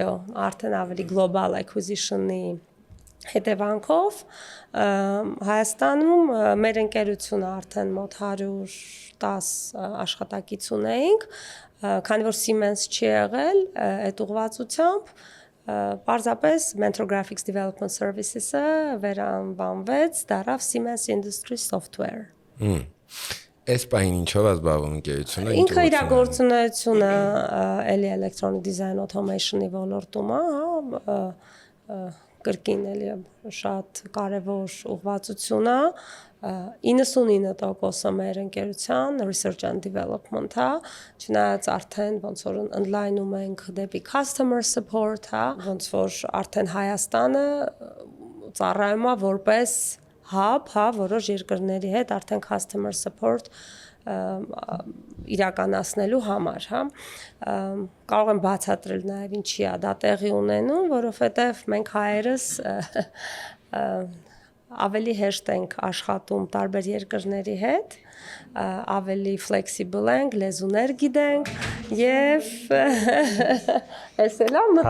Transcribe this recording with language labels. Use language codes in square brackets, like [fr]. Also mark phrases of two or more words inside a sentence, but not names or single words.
[hy] արդեն ավելի [en] global acquisition-ի [hy] հետևանքով Հայաստանում մեր ընկերությունը արդեն մոտ 110 աշխատակից ունեինք, քանի որ Siemens չի եղել այդ ուղղվածությամբ, պարզապես Mentor Graphics Development Services-ը վերանվանվեց, դառավ Siemens Industry Software։ Այս պահին ինչով է զբաղվում ընկերությունը։ Ինքը իր գործունեությունը էլի [en] electronic design automation-ի [hy] ոլորտում է, կրկին էլի շատ կարևոր ուղղվածություն է, 99% մեր ընկերության [en] research and development [hy] է, չնայած արդեն ոնց որ ընդլայնում ենք դեպի [en] customer support, [hy] ոնց որ արդեն Հայաստանը ծառայում է որպես hub, որոշ երկրների հետ արդեն [en] customer support [hy] իրականացնելու համար, կարող եմ բացատրել նաև ինչի է դա տեղի ունենում, որովհետև մենք հայերս ավելի հեշտ ենք աշխատում տարբեր երկրների հետ, ավելի flexible ենք, լեզուներ գիտենք եւ էս էլա